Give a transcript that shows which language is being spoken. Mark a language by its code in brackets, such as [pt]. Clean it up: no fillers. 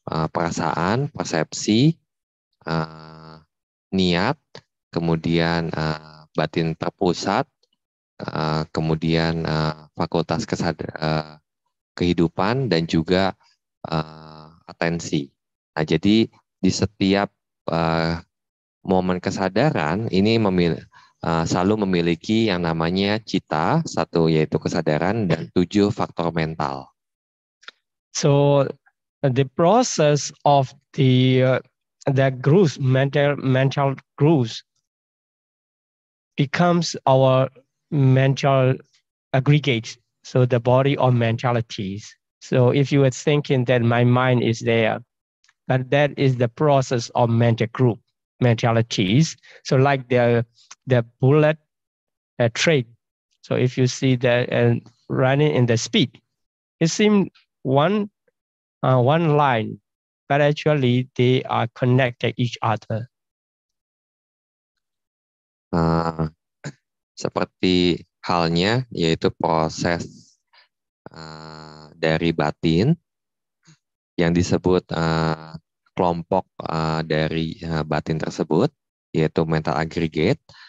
[id] perasaan, persepsi, niat, kemudian batin terpusat, kemudian fakultas kehidupan, dan juga atensi. Nah, jadi di setiap momen kesadaran ini selalu memiliki yang namanya cita, 1 yaitu kesadaran, dan 7 faktor mental. [en] So the process of the growth, mental growth becomes our mental aggregate. So the body of mentalities. So if you were thinking that my mind is there, but that is the process of mental group mentalities. So like the bullet train. So if you see that and running in the speed, it seems one line, but actually they are connected each other. [id] Seperti halnya yaitu proses dari batin yang disebut kelompok dari batin tersebut, yaitu mental aggregate.